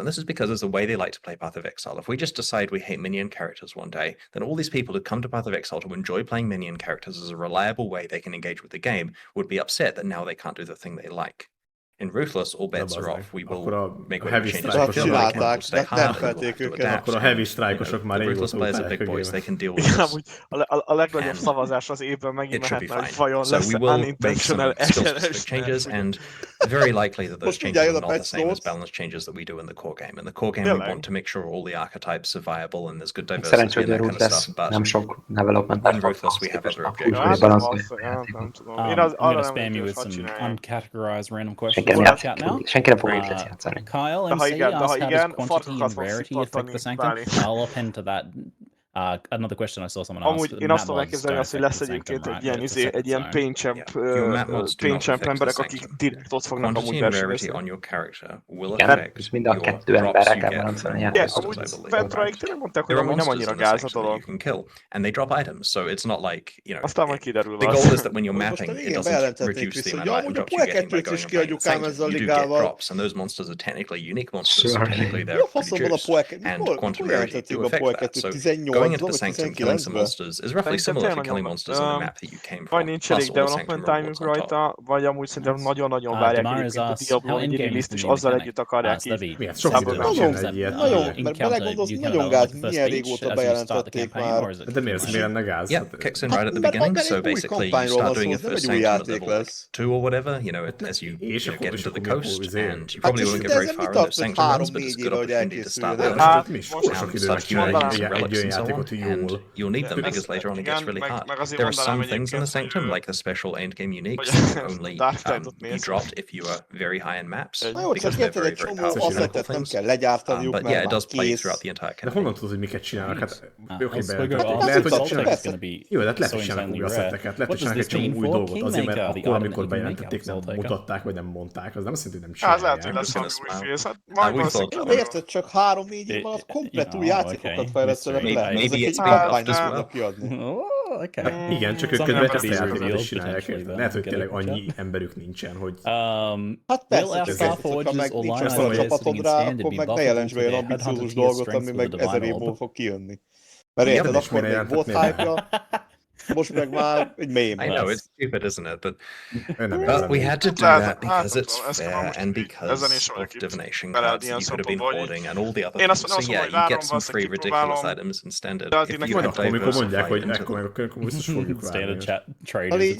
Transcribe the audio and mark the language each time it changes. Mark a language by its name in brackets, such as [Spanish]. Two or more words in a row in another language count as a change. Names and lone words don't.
[English] And this is because it's the way they like to play Path of Exile. If we just decide we hate minion characters one day, then all these people who come to Path of Exile to enjoy playing minion characters as a reliable way they can engage with the game would be upset that now they can't do the thing they like. In Ruthless, all bets are off. We will make whatever changes we feel like, and we'll stay hard, we'll have to adapt. [Hungarian] Akkor a [English] heavy strike- [Hungarian] osok már [English] Ruthless players are big boys, they can deal with this. [Hungarian] A legnagyobb szavazás az évben megint mehetne, hogy vajon lesz unintentional [English] changes, and very likely that those changes are not the same as balance changes that we do in the core game. In the core game, we want to make sure all the archetypes are viable and there's good diversity and that kind of stuff, but [Hungarian] nem sok development. [English] in Ruthless, we have other objectives. I'm going to spam you with some uncategorized random questions. [Hungarian] Senki nem fog Ruthless játszani. [English] Kyle MC asked, how does quantity and rarity affect the Sanctum? I'll append to that another question I saw someone ask. [Hungarian] Amúgy én azt tudom elképzelni azt, hogy lesz egyébként egy ilyen paint-champ emberek, akik direkt ott fognak amúgy versenyezni. Igen, ez mind a 2 emberre kell balanszolni. Amúgy Ventraik tényleg mondták, hogy amúgy nem annyira gáz a dolog. [English] And they drop items, so it's not like, you know, [Hungarian] aztán majd kiderül. [English] The goal is that when you're mapping, it doesn't reduce the amount of items drops you get by going and playing Sanctum. You do get drops, and those monsters are technically unique monsters, so technically they're reduced, and quantum rarity do affect that. So going into the Sanctum, killing some monsters is roughly similar to killing monsters on the map that you came from. [Hungarian] Vagy nincs elég [English] development time- [Hungarian] ünk rajta, vagy amúgy szerintem nagyon-nagyon várják egyébként a Diablo egy release-t, és azzal együtt akarják így. Nagyon, mert belegondolsz, nagyon gáz, milyen régóta bejelentették már. De miért lenne gáz? [English] Yeah, kicks in right at the beginning, so basically you start doing your first Sanctum at level 2 or whatever, you know, as you get into the coast, and you probably won't get very far in those Sanctum runs, but it's a good opportunity to start out. Start accumulating some relics and so on, and you'll need them because later on it gets really hard. There are some things in the Sanctum, like the special endgame uniques, that only you dropped if you are very high in maps, because they're very, very powerful mechanical things. But yeah, it does play throughout the entire campaign. [Hungarian] De honnan tudod, hogy miket csinálnak? Hát oké, lehet, hogy csinálnak. Jó, de lehet, hogy csinálnak új asszetteket, lehet, hogy csinálnak egy csomó új dolgot, azért, mert akkor, amikor bejelentették, nem mutatták, vagy nem mondták, az nem azt jelenti, hogy nem csinálják. Hát lehet, hogy lesz valami új fész. De érted, csak 3-4 év alatt komplet új játékokat fejlesztenek le. Ezek egy kampányt tudnak kiadni. Igen, csak ők közben ezt a játékot is csinálják. Lehet, hogy tényleg annyi emberük nincsen, hogy... Hát persze, ha meg nincs ezt a csapatod rá, akkor meg ne jelents be olyan ambiciózus dolgot, ami meg 1000 év múlva fog kijönni. Mert érted, akkor még volt hype-ja. Most meg már egy meme. [English] I know, it's stupid, isn't it? But we had to do that because it's fair and because of divination cards that you could have been hoarding and all the other things. So yeah, you get some free ridiculous items in standard. If you have diversified into them. Standard chat traders.